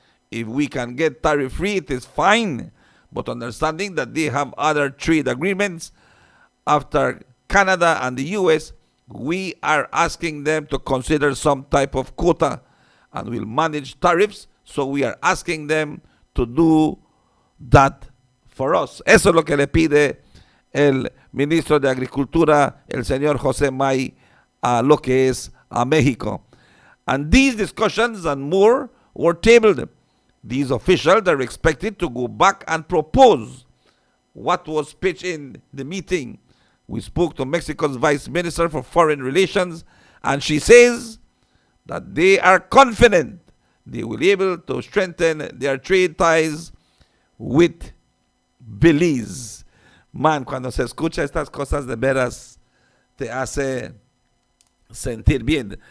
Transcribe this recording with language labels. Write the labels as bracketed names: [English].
[English] If we can get tariff free, it is fine. But understanding that they have other trade agreements after Canada and the US, we are asking them to consider some type of quota and will manage tariffs. So we are asking them to do that for us. [Spanish] Eso es lo que le pide el ministro de Agricultura, el señor José May, a lo que es a México. [English] And these discussions and more were tabled. These officials are expected to go back and propose what was pitched in the meeting. We spoke to Mexico's Vice Minister for Foreign Relations, and she says that they are confident they will be able to strengthen their trade ties with Belize. [Spanish] Man, cuando se escucha estas cosas de veras, te hace sentir bien.